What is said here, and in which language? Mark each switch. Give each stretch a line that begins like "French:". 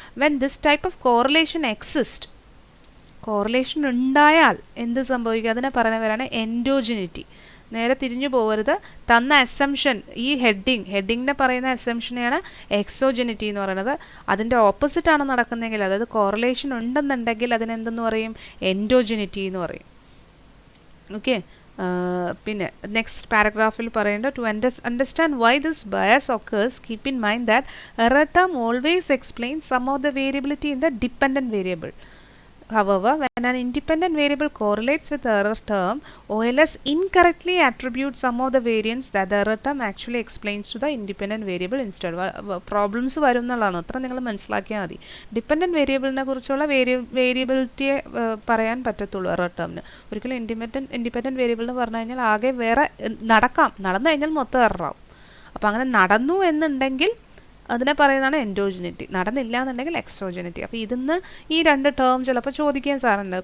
English: when this type of correlation exist,
Malayalam: correlation ഉണ്ടായാൽ എന്ത് സംഭവിക്കും? അതിനെ പറയുന്നവരാണ് എൻഡോജിനിറ്റി. നേരെ തിരിഞ്ഞു പോകരുത്. തന്ന അസംഷൻ, ഈ ഹെഡിങ്ങിനെ പറയുന്ന അസംഷനെയാണ് എക്സോജനിറ്റി എന്ന് പറയുന്നത്. അതിൻ്റെ ഓപ്പോസിറ്റ് ആണ് നടക്കുന്നതെങ്കിൽ, അതായത് കോറിലേഷൻ ഉണ്ടെന്നുണ്ടെങ്കിൽ അതിനെന്തെന്ന് പറയും? എൻഡോജനിറ്റി എന്ന് പറയും. ഓക്കെ, പിന്നെ നെക്സ്റ്റ് പാരഗ്രാഫിൽ പറയേണ്ട,
English: To understand why this bias occurs, keep in mind that error term always explains some of the variability in the dependent variable. However, when an independent variable correlates with the error term, OLS incorrectly attributes some of the variance that the error term actually explains to the independent variable instead.
Malayalam: Problems വരും എന്നുള്ളതാണ്. അത്ര നിങ്ങൾ മനസ്സിലാക്കിയാൽ മതി. Dependent വേരിയബിളിനെ കുറിച്ചുള്ള വേരിയബിലിറ്റിയെ പറയാൻ പറ്റത്തുള്ളൂ എറർ ടേമിന്. ഒരിക്കലും ഇൻഡിപെൻഡൻറ്റ് വേരിയബിൾ എന്ന് പറഞ്ഞു കഴിഞ്ഞാൽ ആകെ വേറെ നടന്നു കഴിഞ്ഞാൽ മൊത്തം എററാവും. അപ്പോൾ അങ്ങനെ നടന്നു എന്നുണ്ടെങ്കിൽ അതിനെ പറയുന്നതാണ് എൻഡോജനിറ്റി. നടന്നില്ല എന്നുണ്ടെങ്കിൽ എക്സോജനിറ്റി. അപ്പോൾ ഇതിന്ന് ഈ രണ്ട് ടേം ചിലപ്പോൾ ചോദിക്കാൻ സാറുണ്ട്.